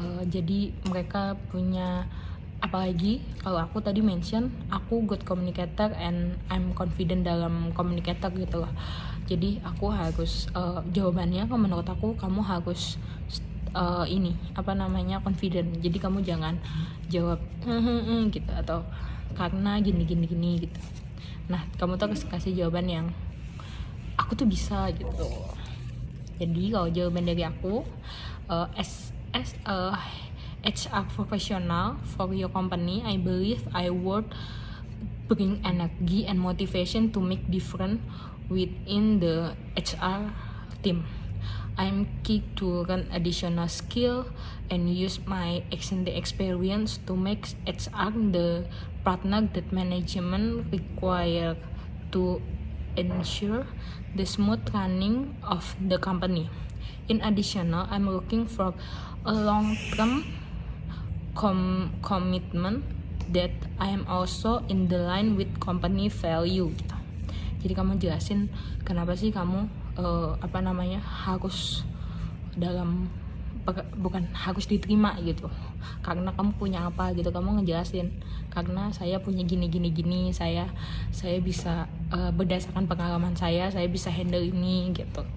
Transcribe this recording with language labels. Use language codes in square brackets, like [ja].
[id] Jadi mereka punya, apalagi kalau aku tadi mention aku [en] good communicator and I'm confident [id] dalam communicator gitu loh. Jadi aku harus jawabannya menurut aku kamu harus ini apa namanya confident. Jadi kamu jangan jawab gitu atau karena gini gitu. Nah, kamu tuh harus kasih jawaban yang aku tuh bisa gitu. Jadi kalau jawaban dari aku, [en] as a HR professional for your company, I believe I would bring energy and motivation to make difference within the HR team. I'm keen to learn additional skill and use my extended experience to make HR the partner that management require to ensure the smooth running of the company. In addition, I'm looking for a long-term commitment that I am also in the line with company value gitu. [id] Jadi kamu jelasin kenapa sih kamu harus dalam bukan harus diterima gitu, karena kamu punya apa gitu. Kamu ngejelasin karena saya punya gini, saya bisa berdasarkan pengalaman saya bisa handle ini gitu.